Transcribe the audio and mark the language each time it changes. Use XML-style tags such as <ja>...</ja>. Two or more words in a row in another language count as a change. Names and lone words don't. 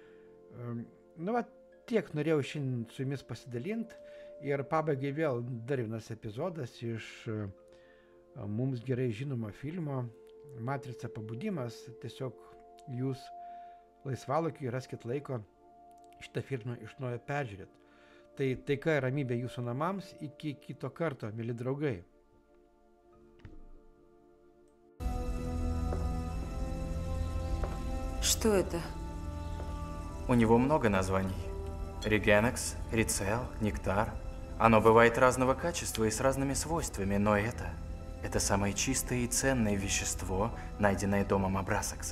<lt>Tiek norėjau šiandien su jumis pasidalinti ir pabaigai vėl dar vienas epizodas iš mums gerai žinomo filmo Matrica pabudimas. Tiesiog jūs laisvalaikiui raskit laiko šitą filmą iš naujo peržiūrėt. Tai taika ir ramybė jūsų namams, iki kito karto, mėly draugai.</lt> <ru>Что это? У него много названий. Регенекс, Рицел, Нектар. Оно бывает разного качества и с разными свойствами, но это самое чистое и ценное вещество, найденное домом Абрасаксов.</ru>